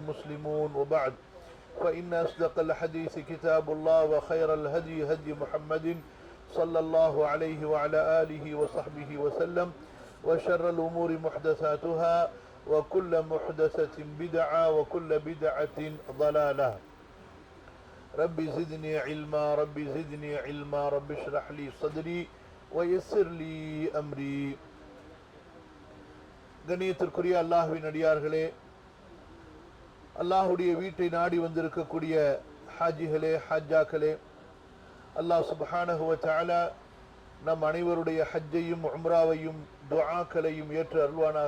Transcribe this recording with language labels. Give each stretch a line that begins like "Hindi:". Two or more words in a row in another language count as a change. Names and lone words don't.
Arabic: مسلمون وبعد فإن أصدق الحديث كتاب الله وخير الهدي هدي محمد صلى الله عليه وعلى آله وصحبه وسلم وشر الأمور محدثاتها وكل محدثة بدعة وكل بدعة ضلالة ربي زدني علما ربي زدني علما ربي اشرح لي صدري ويسر لي أمري.
Tamil: கண்ணியத்திற்குரிய அல்லாஹ்வின் அடியார்களே, அல்லாஹுடைய வீட்டை நாடி வந்திருக்கக்கூடிய ஹாஜிகளே ஹாஜாக்களே,
Arabic: الله سبحانه وتعالى
Tamil: நம் அனைவருடைய ஹஜ்ஜையும் உம்ராவையும் துஆக்களையும் ஏற்று அருள்வானாக.